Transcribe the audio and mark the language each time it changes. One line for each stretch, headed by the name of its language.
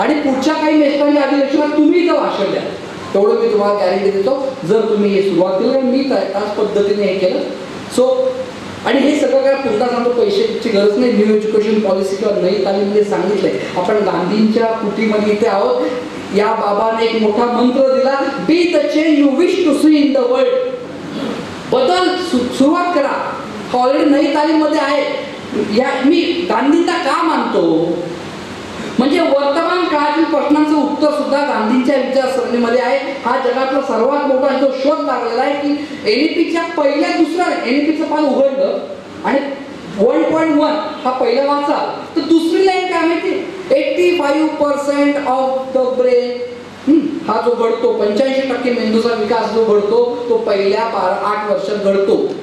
Marathi: आणि पुढच्या काही नेशनल अधिवेशनात तुम्ही इथं भाषण द्या, तेवढं मी तुम्हाला गॅरंटी देतो, जर तुम्ही हे सुरुवात केली. आणि मी त्याच पद्धतीने हे केलं. सो आणि हे सगळं काय पुन्हा सांगतो, पैशाची गरज नाही. न्यू एज्युकेशन पॉलिसी किंवा नई तालीममध्ये सांगितलंय, आपण गांधींच्या कुटीमध्ये इथे आहोत. या बाबाने एक मोठा मंत्र दिला,
English: Be the change you wish to see in the world.
Marathi: बदल सुरुवात करा. ऑलरेडी नई तालीममध्ये आहे. या मी गांधींना का मानतो, म्हणजे वर्तमान काळातील प्रश्नांचं उत्तर सुद्धा गांधींच्या विचारसरणीमध्ये आहे. हा जगातला सर्वात मोठा जो शोध लागलेला आहे की एनईपीच्या पहिल्या दुसऱ्या एनईपीचं पान उघडलं आणि 1.1 हा पहिला वाचा, तर दुसरी लाईन काय माहिती, 85% ऑफ द ब्रेन, हा जो घडतो, 85% मेंदूचा विकास जो घडतो, तो पहिल्या 8 वर्षात घडतो.